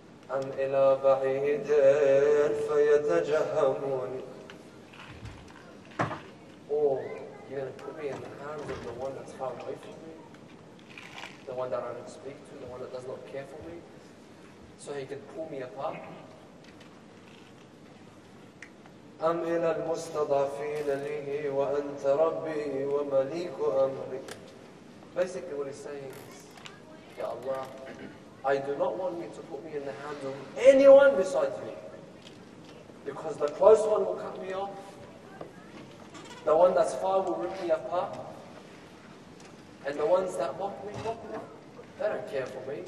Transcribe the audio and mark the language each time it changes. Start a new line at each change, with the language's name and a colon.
Arabic: أم إلى بعيد فيتجهموني.
English: Or you're going to put me in the hands of the one that's far away from me, the one that I don't speak to, the one that does not care for me, so he can pull me apart.
Arabic: أم إلى المستضعفين لي وأنت ربي ومليك أمري.
English: Basically what he's saying is, Ya Allah, I do not want you to put me in the hands of anyone besides you, because the close one will cut me off, the one that's far will rip me apart, and the ones that mock me. They don't care for me.